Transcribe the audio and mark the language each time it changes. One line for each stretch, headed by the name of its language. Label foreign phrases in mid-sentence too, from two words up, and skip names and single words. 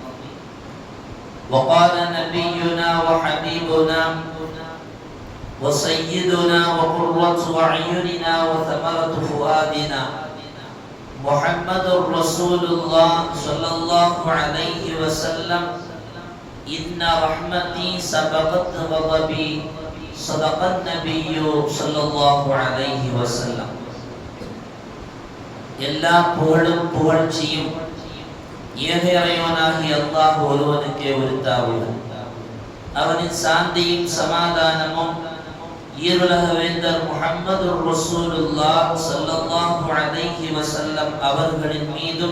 Arabic: وقال نبينا وحبيبنا وسيدنا وقرة أعيننا وثمرة فؤادنا محمد رسول الله صلى الله عليه وسلم: إن رحمتي سبقت غضبي صدق النبي صلى الله عليه وسلم.
Tamil: எல்லா புகழும் புகழ்ச்சியும் ஏக இறைவனாகிய அல்லாஹ் ஒருவனுக்கே உரித்தாகுக. அவனின் சாந்தியும் சமாதானமும் ஈருலக வேந்தர் முஹம்மது
Arabic: رسول الله صلى الله عليه وسلم
Tamil: அவர்களின் மீதும்